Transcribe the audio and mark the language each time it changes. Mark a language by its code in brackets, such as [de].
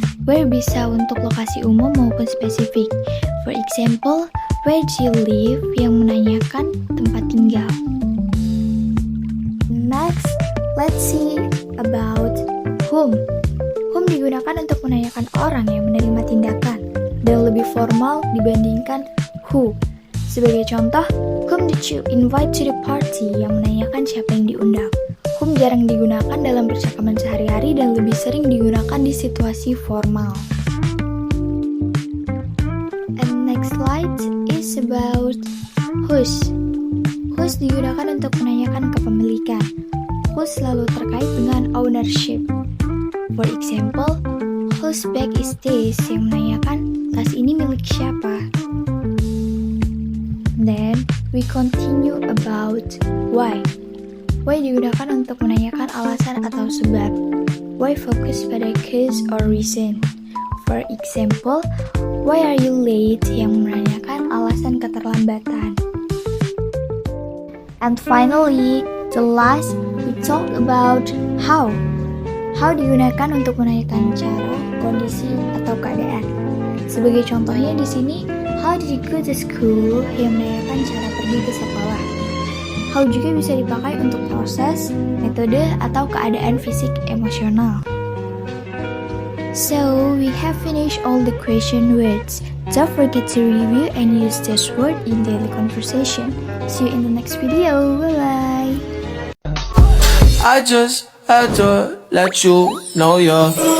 [en] Where [id] bisa untuk lokasi umum maupun spesifik. [en] For example, where do you live? [id] Yang menanyakan tempat tinggal. [en] Next, let's see about whom. [id] Whom digunakan untuk menanyakan orang yang menerima tindakan dan lebih formal dibandingkan who. Sebagai contoh, [en] whom did you invite to the party? [id] Yang menanyakan siapa yang diundang. Whom jarang digunakan dalam percakapan sehari-hari dan lebih sering digunakan di situasi formal. [en] And next slide is about whose. [id] Whose digunakan untuk menanyakan kepemilikan. Whose selalu terkait dengan ownership. [en] For example, whose bag is this? [id] Yang menanyakan tas ini milik siapa. [en] Then we continue about why. [id] Why digunakan untuk menanyakan alasan atau sebab. Why fokus pada [en] cause or reason. For example, why are you late? [id] Yang menanyakan alasan keterlambatan. [en] And finally, the last, we talk about how. [id] How digunakan untuk menanyakan cara, kondisi, atau keadaan. Sebagai contohnya di sini, [en] how did you go to school? [id] Yang menanyakan cara pergi ke sekolah. How juga bisa dipakai untuk proses, metode, atau keadaan fisik emosional. [en] So, we have finished all the question words. Don't forget to review and use this word in daily conversation. See you in the next video. Bye-bye. I just had to let you know you're